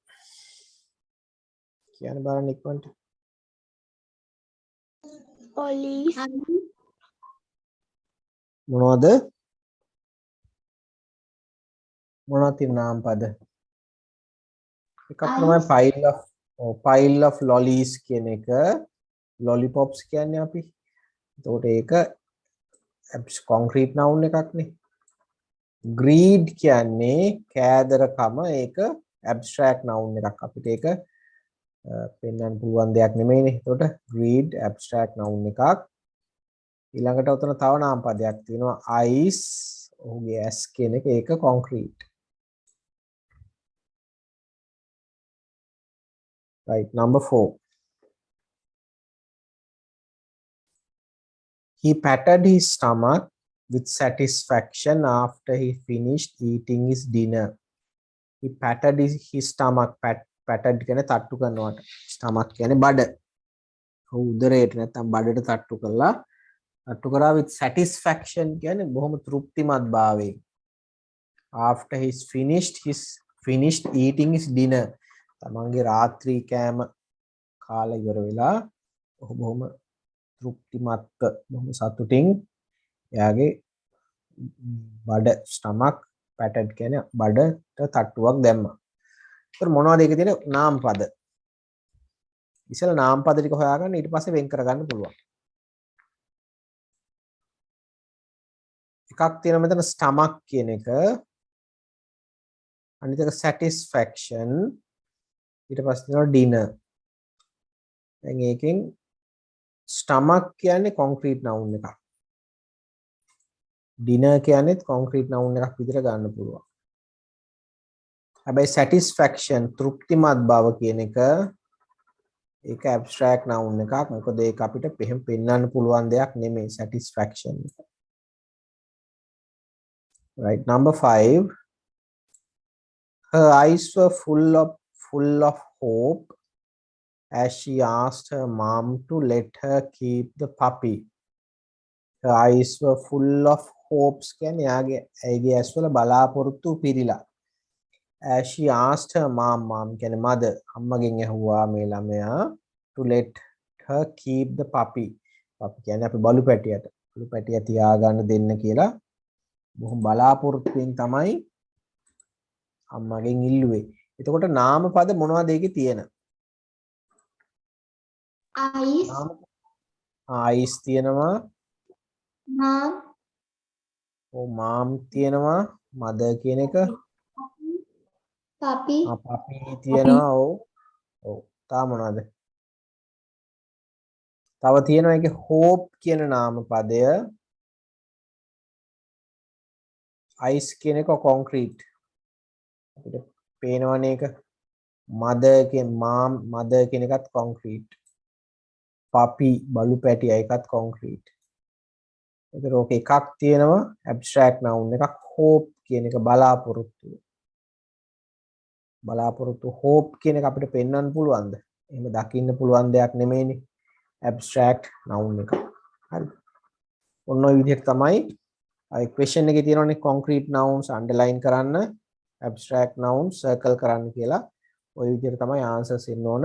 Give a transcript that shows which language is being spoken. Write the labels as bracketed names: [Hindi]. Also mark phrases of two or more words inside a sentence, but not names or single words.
[Sinhala] කියන්න බලන්න ඉක්මනට. lollies, මොනවද තියෙන නාම පද? එකක් තමයි [English] pile of lollies [Sinhala] කියන එක. lollipops කියන්නේ අපි. එතකොට ඒක [English] concrete noun [Sinhala] එකක් නේ. greed කියන්නේ කෑදරකම, ඒක [English] abstract noun [Sinhala] එකක්. අපිට ඒක පෙන්වන්න පුළුවන් දෙයක් නෙමෙයිනේ. එතකොට [English] greed abstract noun [Sinhala] එකක්. ඊළඟට උතන තව නාම පදයක් තියෙනවා eyes, ඔහුගේ ඇස් කියන එක. ඒක concrete. [English] right, number 4. He patted his stomach with satisfaction after he finished eating his dinner. He patted his stomach. patted [Sinhala] කියන්නේ තට්ටු කරනවට. stomach කියන්නේ බඩ. උදරයට නැත්නම් බඩට තට්ටු කරලා [English] with satisfaction [Sinhala] කියන්නේ බොහොම තෘප්තිමත් භාවයෙන්. [English] after he finished eating his dinner. [Sinhala] තමන්ගේ රාත්‍රී කෑම කාලා ඉවර වෙලා ඔහු බොහොම තෘප්තිමත්ව, බොහොම සතුටින් එයාගේ බඩ [English] stomach patted [Sinhala] කියන්නේ බඩට තට්ටුවක් දැම්මා. ඒතර මොනවද ඒකේ තියෙන නාම පද? ඉතින් නාම පද ටික හොයාගන්න, ඊට පස්සේ වෙන් කරගන්න පුළුවන්. එකක් තියෙනවා මෙතන stomach කියන එක. අනිත් එක satisfaction. ඊට පස්සේ තියෙනවා dinner. දැන් ඒකෙන් stomach කියන්නේ concrete noun එකක්. dinner කියන්නේත් [English] concrete noun [Sinhala] එකක් විදිහට ගන්න පුළුවන්. හැබැයි satisfaction තෘප්තිමත් බව කියන එක ඒක [English] abstract noun [Sinhala] එකක්. මොකද ඒක අපිට පෙන්වන්න පුළුවන් දෙයක් නෙමෙයි satisfaction. [English] Right, number 5. Her eyes were full of hope as she asked her mom to let her keep the puppy. Her eyes were full of hopes [Sinhala] කියන්නේ ඇගේ ඇස්වල බලාපොරොත්තු පිරීලා. [English] As she asked her mom කියන්නේ mother [Sinhala] අම්මගෙන් ඇහුවා මේ ළමයා [English] to let her keep the puppy. [Sinhala] puppy කියන්නේ අපි බලු පැටිය තියාගන්න දෙන්න කියලා බොහොම බලාපොරොත්තුෙන් තමයි අම්මගෙන් ඉල්ලුවේ. එතකොට නාම පද මොනවද ඒකේ තියෙන? Eyes. eyes තියෙනවා. Mom. mom තියෙනවා. mother කියන එක. Puppy. puppy තියෙනවා. ඔව්. තා මොනවද? තව තියෙනවා ඒකේ hope කියන නාම පදය. ice කියන එක concrete. අපිට පේනවනේ ඒක. mother කියන එකත් concrete. puppy බලු පැටියා එකත් concrete. ඒතර ඕක එකක් තියෙනවා [English] abstract noun [Sinhala] එකක් hope කියන එක බලාපොරොත්තු hope කියන එක අපිට පෙන්වන්න පුළුවන්ද? එහෙම දකින්න පුළුවන් දෙයක් නෙමෙයිනේ [English] abstract noun [Sinhala] එක. හරි. ඔන්න ඔය විදිහට තමයි අය question එකේ තියෙනවනේ [English] concrete nouns underline [Sinhala] කරන්න [English] abstract nouns circle [Sinhala] කරන්න කියලා. ඔය විදිහට තමයි answers එන්න ඕන.